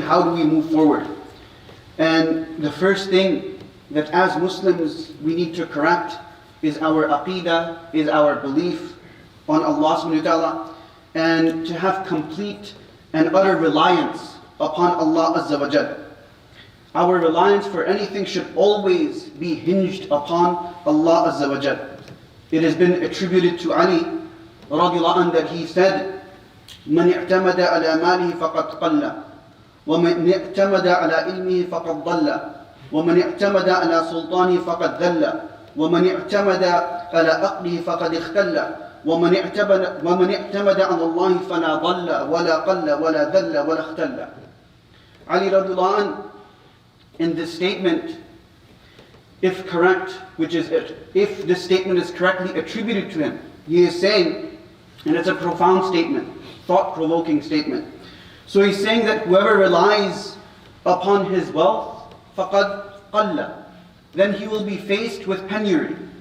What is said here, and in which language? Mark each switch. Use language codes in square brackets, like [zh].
[en] How do we move forward? And the first thing that as Muslims we need to correct is our aqeedah, is our belief on Allah subhanahu wa ta'ala, and to have complete and utter reliance upon Allah azza wa jal. Our reliance for anything should always be hinged upon Allah azza wa jal. It has been attributed to Ali radiallahu anhu that he said, [ar] "Man i'tamada ala malihi faqad qalla, ومن اعتمد على علمه فقد ضل ومن اعتمد على سلطانه فقد ذل ومن اعتمد على عقله فقد اختل ومن اعتمد على الله فلا ضل ولا قل ولا ذل ولا اختل. [en] Ali radiallahu anh, in this statement, if correct, which is if this statement is correctly attributed to him, he is saying, and it's a profound statement, thought-provoking statement. So he's saying that whoever relies upon his wealth, [ar] فَقَدْ قَلَّ, [en] then he will be faced with penury.